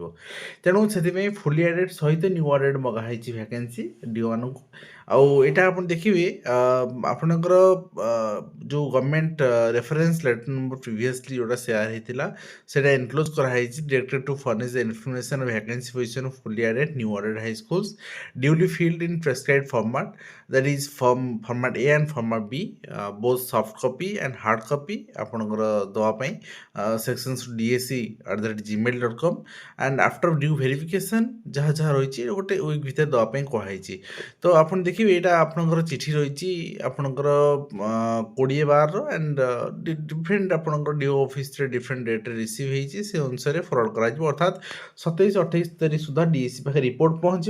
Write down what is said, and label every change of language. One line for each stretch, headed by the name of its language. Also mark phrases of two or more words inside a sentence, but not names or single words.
Odia: ତେଣୁ ସେଥିପାଇଁ
English: fully aided
Odia: ସହିତ
English: new aided
Odia: ମଗା ହେଇଛି ଭ୍ୟାକେନ୍ସି ଡିଓମାନଙ୍କୁ। ଆଉ ଏଇଟା ଆପଣ ଦେଖିବେ ଆପଣଙ୍କର ଯେଉଁ
English: government reference letter number previously
Odia: ଯେଉଁଟା ସେୟାର ହେଇଥିଲା ସେଇଟା ଏନକ୍ଲୋଜ୍ କରାହେଇଛି
English: directed to furnish the information of vacancy position fully aided new aided high schools duly filled in prescribed format, that is format A and format B, both soft copy and hard copy
Odia: ଆପଣଙ୍କର ଦେବା ପାଇଁ
English: sections dsc@gmail.com and after due verification
Odia: ଯାହା ଯାହା ରହିଛି ଗୋଟେ ୱିକ୍ ଭିତରେ ଦେବା ପାଇଁ କୁହାଯାଇଛି। ତ ଆପଣ ଦେଖିବେ ଏଇଟା ଆପଣଙ୍କର ଚିଠି ରହିଛି ଆପଣଙ୍କର 20/12
English: and different
Odia: ଆପଣଙ୍କର ଡିଓ ଅଫିସରେ ଡିଫରେଣ୍ଟ ଡେଟ୍ରେ ରିସିଭ୍ ହେଇଛି ସେ ଅନୁସାରେ ଫରୱାର୍ଡ଼ କରାଯିବ। ଅର୍ଥାତ୍ 27-28 ତାରିଖ ସୁଦ୍ଧା ଡିଏସି ପାଖରେ ରିପୋର୍ଟ ପହଞ୍ଚିବ।